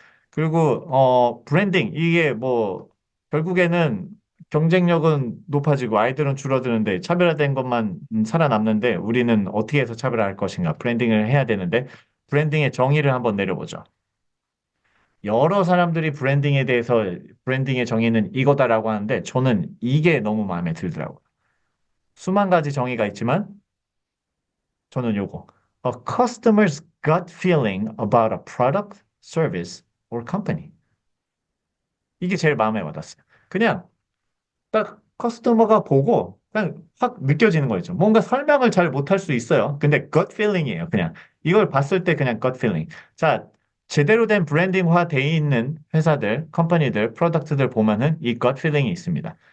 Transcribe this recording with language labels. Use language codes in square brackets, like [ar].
[ko] 그리고 브랜딩 이게 뭐 결국에는 경쟁력은 높아지고 아이들은 줄어드는데 차별화된 것만 살아남는데 우리는 어떻게 해서 차별화할 것인가? 브랜딩을 해야 되는데 브랜딩의 정의를 한번 내려보죠. 여러 사람들이 브랜딩에 대해서 브랜딩의 정의는 이거다라고 하는데 저는 이게 너무 마음에 들더라고요. 수만 가지 정의가 있지만 저는 요거. [en] A customer's gut feeling about a product, service, or company. [ko] 이게 제일 마음에 와닿았어요. 그냥 딱 커스터머가 보고 그냥 확 느껴지는 거죠. 뭔가 설명을 잘 못할 수 있어요. 근데 gut feeling이에요. 그냥 이걸 봤을 때 그냥 gut feeling. 자, 제대로 된 브랜딩화 돼 있는 회사들, 컴퍼니들, 프로덕트들 보면은 이 gut feeling이 있습니다.